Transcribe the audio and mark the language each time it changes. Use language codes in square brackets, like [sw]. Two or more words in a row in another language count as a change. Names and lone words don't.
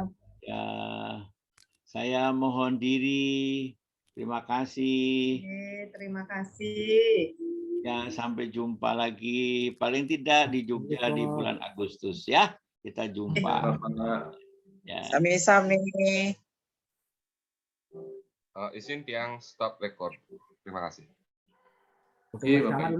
[id] Ya. Saya mohon diri. Terima kasih. Terima kasih. Ya, sampai jumpa lagi. Paling tidak di Jogja di bulan Agustus ya. Kita jumpa. Ya. Sami-sami. Izin Tiang [en] stop record. [id] Terima kasih. Oke, Bapak.